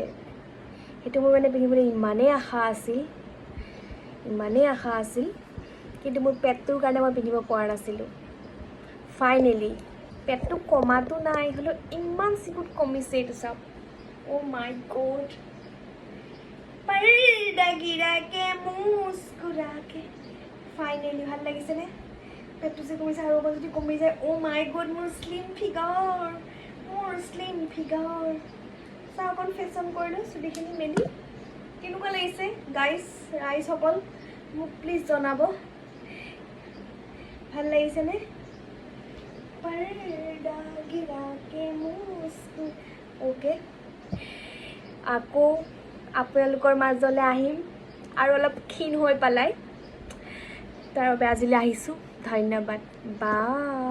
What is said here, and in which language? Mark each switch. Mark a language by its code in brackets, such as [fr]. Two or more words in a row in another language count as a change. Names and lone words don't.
[as] সেইটো মোৰ মানে পিন্ধিবলৈ ইমানেই আশা আছিল, কিন্তু মোৰ পেটটোৰ কাৰণে মই পিন্ধিব পৰা নাছিলোঁ। ফাইনেলি পেটটো কমাটো নাই, হ'লেও ইমান চিকুট কমিছে। এইটো চাওক, [en] Oh my God. [hi] पर्दा गिरा के मुस्कुरा के [as] फाइनेली ভাল লাগিছেনে? পেটটো যে কমিছে আৰু অকণ যদি কমি যায়, [en] Oh my God, [as] মোৰ [en] slim figure. [as] চাওঁ অকণ ফেশ্বন কৰিলোঁ চুলিখিনি মেলি। কেনেকুৱা লাগিছে ৰাইজসকল, মোক প্লিজ জনাব। ভাল লাগিছেনে? [hi] पर्दा गिरा के मुस्कुरा। [as] অ'কে, আকৌ আপোনালোকৰ মাজলৈ আহিম আৰু অলপ ক্ষীণ হৈ পেলাই। তাৰ বাবে আজিলৈ আহিছোঁ। ধন্যবাদ। বাই।